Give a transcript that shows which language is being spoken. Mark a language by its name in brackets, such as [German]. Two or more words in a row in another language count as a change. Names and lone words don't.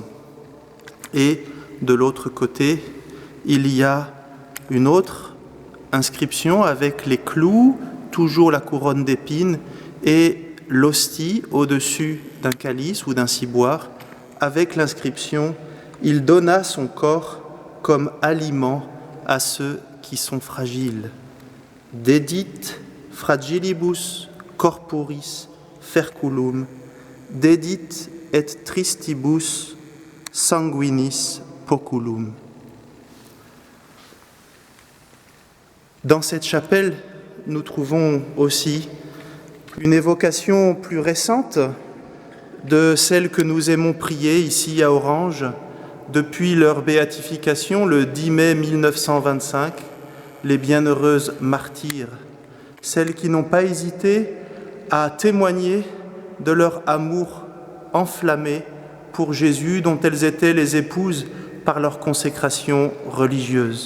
[French] Et de l'autre côté, il y a une autre inscription avec les clous, toujours la couronne d'épines, et l'hostie au-dessus d'un calice ou d'un ciboire, avec l'inscription « Il donna son corps comme aliment à ceux qui sont fragiles. [Latin] Dedit fragilibus corporis ferculum, dedit et tristibus sanguinis poculum ». [French] Dans cette chapelle, nous trouvons aussi une évocation plus récente de celle que nous aimons prier ici à Orange depuis leur béatification le 10 mai 1925, les bienheureuses martyrs, celles qui n'ont pas hésité à témoigner de leur amour enflammé pour Jésus dont elles étaient les épouses par leur consécration religieuse.